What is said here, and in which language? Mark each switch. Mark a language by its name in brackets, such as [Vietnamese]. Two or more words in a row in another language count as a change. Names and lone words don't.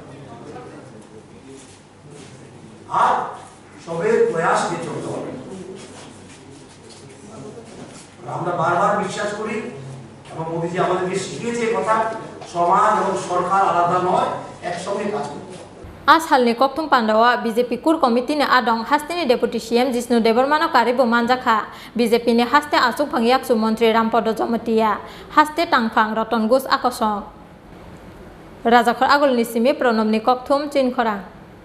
[Bangla] আর সবের প্রয়াস নিয়ে চলতে হবে আমরা বারবার বিশ্বাস করি এবং মোদিজি আমাদেরকে শিখিয়েছে কথা সমাজ এবং সরকার আলাদা নয় একসঙ্গে কাজ করতে [Kok Borok] आज हालनि ककथुम पान्दावा बीजेपी कुर कमिटिनि आदं हास्तेनि [English] deputy CM [Kok Borok] जिष्णु देबबर्मानो कारिबो मानजाखा बीजेपीनि हास्ते आचुक फांगियाकसु मंत्री रामपद जमतिया हास्ते टांगफां रतन घोष आकसं राजाखर आगोलनि सिमि प्रणबनि ककथुम चिनखरा।